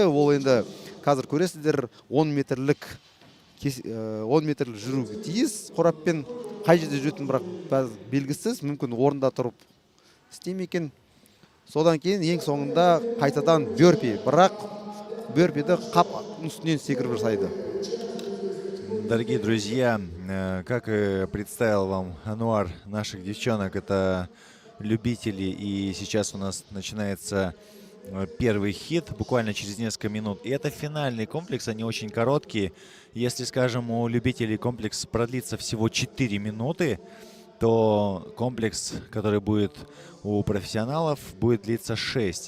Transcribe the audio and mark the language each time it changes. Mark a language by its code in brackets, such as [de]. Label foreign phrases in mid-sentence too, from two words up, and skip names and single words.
[kk] Ол енді қазір көресіздер 10 метрлік жүру тиіс қораппен. Қай жерде жүретін бірақ белгісіз, мүмкін орында тұрып істемекен. Содан кейін ең соңында қайтадан бөрпе, бірақ бөрпеді қап үстінен секіріп жасайды. [ru] Дорогие друзья, как и представил вам Ануар наших девчонок, это любители, и сейчас у нас начинается первый хит, буквально через несколько минут. И это финальный комплекс, они очень короткие. Если, скажем, у любителей комплекс продлится всего 4 минуты, то комплекс, который будет у профессионалов, будет длиться 6.